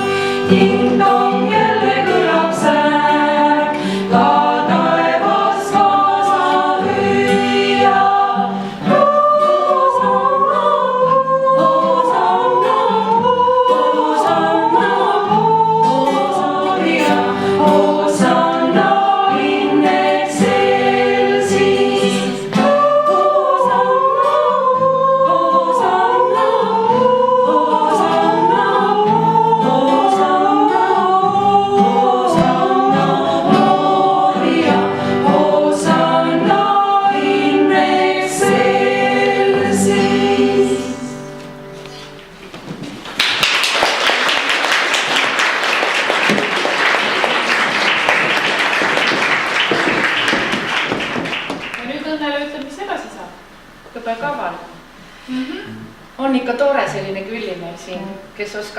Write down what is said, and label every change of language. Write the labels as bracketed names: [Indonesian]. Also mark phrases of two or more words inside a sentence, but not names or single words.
[Estonian] Ting-tong jälle kõlab sääk, ka taevas kaasa hüüa. [Latin] Hosanna, Hosanna, Hosanna, Gloria, Hosanna in excelsis. Hosanna, Hosanna, Hosanna, Hosanna, Hosanna, Gloria, Hosanna in excelsis. [Estonian] ja nüüd Õnnele ütleb, mis edasi saab. Õppekaval. On ikka tore selline külli meil siin, kes oskab